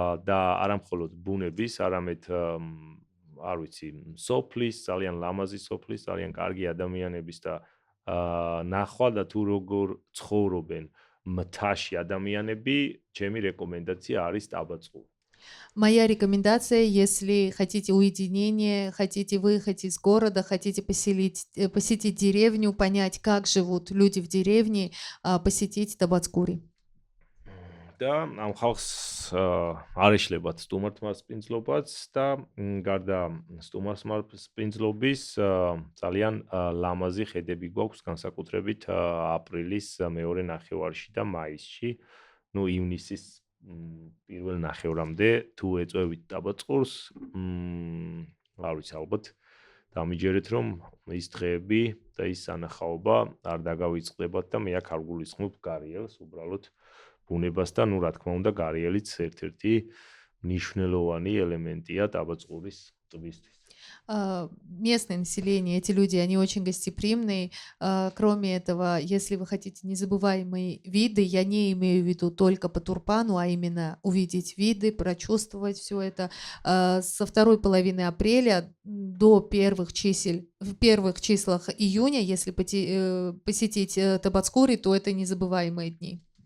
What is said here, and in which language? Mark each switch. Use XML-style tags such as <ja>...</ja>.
<ka>და არა მხოლოდ ბუნების, არამედ არ ვიცი, სოფლის, ძალიან ლამაზი სოფლის, ძალიან კარგი ადამიანების და ნახვა და თუ როგორ ცხოვრობენ მთაში ადამიანები, ჩემი რეკომენდაცია არის ტაბაწყური.</ka> <ru>Моя рекомендация, если хотите уединения, хотите выехать из города, хотите посетить деревню, понять, как живут люди в деревне, посетить Табацкури.</ru> <ka>და ამ ხალხს არ ეშლებათ სტუმართმასპინძლობაც და გარდა სტუმართმასპინძლობის ძალიან ლამაზი ხედები გვაქვს განსაკუთრებით აპრილის მეორე ნახევარში და მაისში, ნუ ივნისის პირველ ნახევრამდე თუ ეწევით ტაბაწყურს, არ ვიცი, ალბათ დამიჯერეთ რომ ის დღეები და ის სანახაობა არ დაგავიწყდებათ და მე აქ არ გულისხმობ გარიელს, уბრალოდ ბუნებას და ნუ რა თქმა უნდა გარიელიც ერთ-ერთი მნიშვნელოვანი ელემენტია ტაბაწყურის ტბისთვის.</ka> <ru>Местное население, эти люди, они очень гостеприимные. Кроме этого, если вы хотите незабываемые виды, я не имею в виду только по Турпану, а именно увидеть виды, прочувствовать все это. Со второй половины апреля до первых числах июня, если посетить Табацкури, то это незабываемые дни.</ru>